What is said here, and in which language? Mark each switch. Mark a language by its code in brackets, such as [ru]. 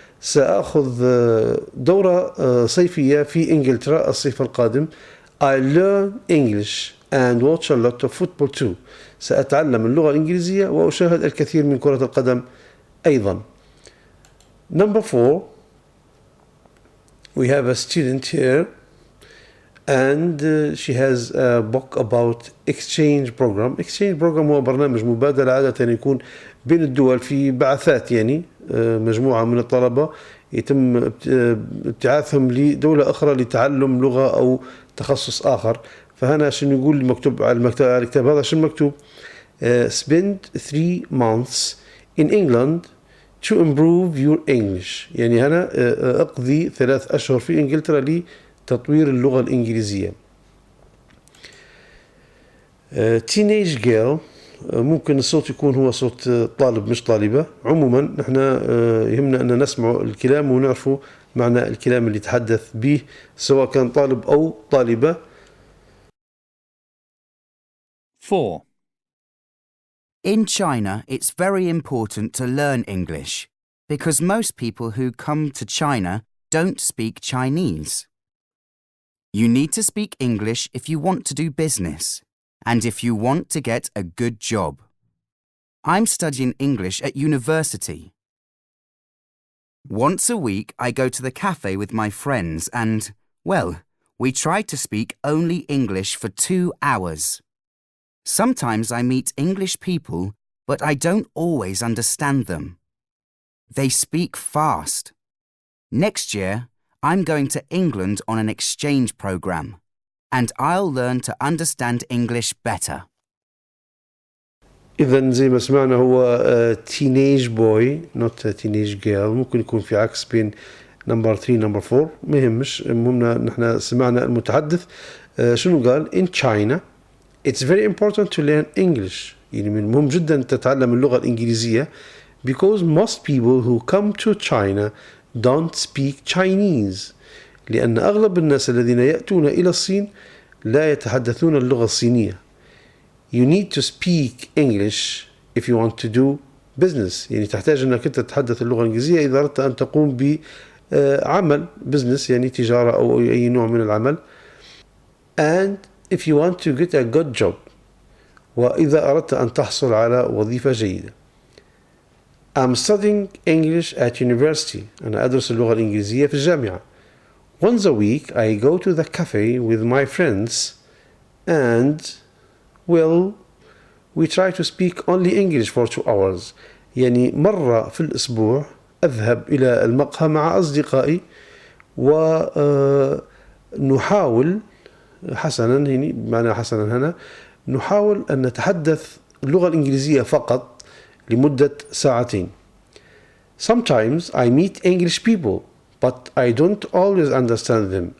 [ar] سأخذ دورة صيفية في إنجلترا الصيف القادم. [en] I learn English and watch a lot of football too. [ar] سأتعلم اللغة الإنجليزية وأشاهد الكثير من كرة القدم أيضا. [en] Number 4, we have a student here and she has a book about exchange program. [ar] Exchange program هو برنامج مبادلة عادة يكون بين الدول في بعثات، يعني مجموعة من الطلبة يتم ابتعاثهم لدولة أخرى لتعلم لغة أو تخصص آخر. فهنا شنو يقول مكتوب على الكتاب هذا؟ شنو مكتوب؟ [en] spend 3 months in England to improve your English. [ar] يعني هنا اقضي 3 أشهر في إنجلترا لتطوير اللغة الإنجليزية. [en] teenage girl، [ar] ممكن الصوت يكون هو صوت طالب مش طالبة. عموما نحن يهمنا أن نسمع الكلام ونعرفوا معنى الكلام اللي يتحدث به سواء كان طالب أو طالبة. [en] 4. In China, it's very important to learn English because most people who come to China don't speak Chinese. You need to speak English if you want to do business and if you want to get a good job. I'm studying English at university. Once a week, I go to the cafe with my friends and, well, we try to speak only English for 2 hours. Sometimes I meet English people, but I don't always understand them. They speak fast. Next year, I'm going to England on an exchange program, and I'll learn to understand English better. [ar] إذن زي ما سمعنا هو [en] teenage boy not a teenage girl. [ar] ممكن يكون في عكس بين [en] number 3 number 4، [ar] ما يهمش. المهم نحن سمعنا المتحدث شنو قال. [en] in China it's very important to learn English. [ar] يعني من المهم جدا تتعلم اللغة الإنجليزية [en] because most people who come to China don't speak Chinese. [ar] لأن أغلب الناس الذين يأتون إلى الصين لا يتحدثون اللغة الصينية. [en] You need to speak English if you want to do business. [ar] يعني تحتاج أنك أنت تتحدث اللغة الإنجليزية إذا أردت أن تقوم بعمل business، يعني تجارة أو أي نوع من العمل. [en] And if you want to get a good job، [ar] وإذا أردت أن تحصل على وظيفة جيدة. [en] I'm studying English at university. [ar] أنا أدرس اللغة الإنجليزية في الجامعة. [en] Once a week I go to the cafe with my friends and, well, we try to speak only English for 2 hours. [ar] يعني مرة في الأسبوع أذهب إلى المقهى مع أصدقائي ونحاول حسنا، يعني معنى حسنا هنا نحاول أن نتحدث اللغة الإنجليزية فقط لمدة 2 ساعات. [en] Sometimes I meet English people but I don't always understand them.